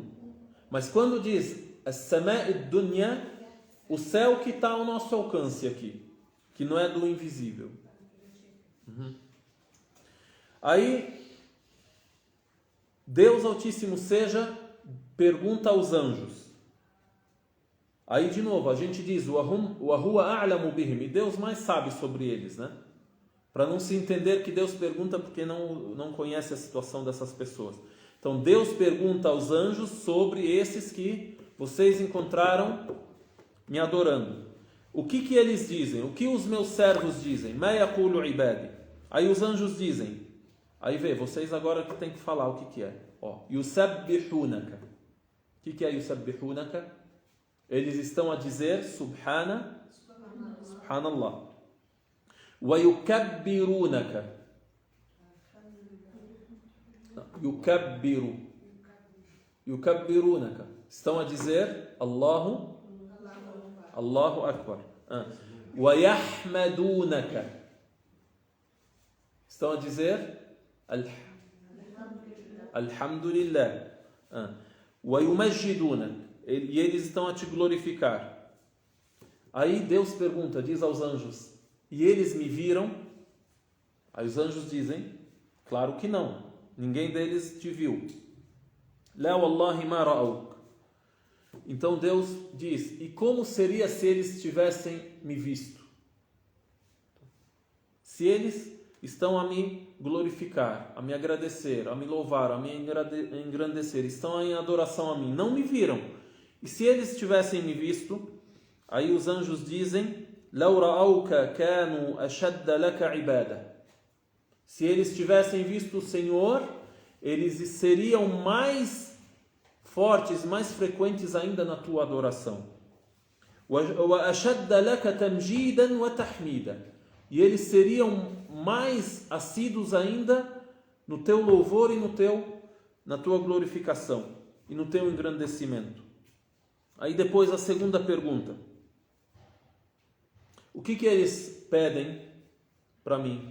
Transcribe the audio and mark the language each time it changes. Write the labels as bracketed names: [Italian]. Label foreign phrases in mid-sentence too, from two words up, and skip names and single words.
[Portuguese] Mas quando diz [Arabic] السماء الدنيا, [Portuguese] o céu que está ao nosso alcance aqui, que não é do invisível. Aí, Deus Altíssimo seja, pergunta aos anjos. Aí de novo, a gente diz, [Arabic] وهو أعلم بهم, [Portuguese] e Deus mais sabe sobre eles, né? Para não se entender que Deus pergunta porque não conhece a situação dessas pessoas. Então Deus pergunta aos anjos sobre esses que vocês encontraram me adorando. O que eles dizem? O que os meus servos dizem? [Arabic] ما يقول عبادي. [Portuguese] Aí os anjos dizem, aí vê, vocês agora que tem que falar o que é. Ó, yusabbihunaka. O que é yusabbihunaka? Eles estão a dizer Subhanallah. [Arabic] ويكبرونك. Yukabbirunaka. [Portuguese] Estão a dizer [Arabic] الله أكبر. ويحمدونك. [Portuguese] Estão a dizer Alhamdulillah. [Arabic] ويمجدونك. [Portuguese] E eles estão a te glorificar. Aí Deus pergunta, diz aos anjos, e eles me viram? Aí os anjos dizem, claro que não, ninguém deles te viu. [Arabic] لا والله ما رأوك. [Portuguese] Então Deus diz, e como seria se eles tivessem me visto? Se eles estão a me glorificar, a me agradecer, a me louvar, a me engrandecer, estão em adoração a mim, não me viram. E se eles tivessem me visto, aí os anjos dizem, [Arabic] لَوْ رَأَوْكَ كَانُوا أَشَدَّ لَكَ عِبَادَةً. [Portuguese] Se eles tivessem visto o Senhor, eles seriam mais fortes, mais frequentes ainda na tua adoração. [Arabic] وَأَشَدَّ لَكَ تَمْجِيدًا وَتَحْمِيدًا. [Portuguese] E eles seriam mais assíduos ainda no teu louvor e na tua glorificação e no teu engrandecimento. Aí depois a segunda pergunta. O que eles pedem para mim?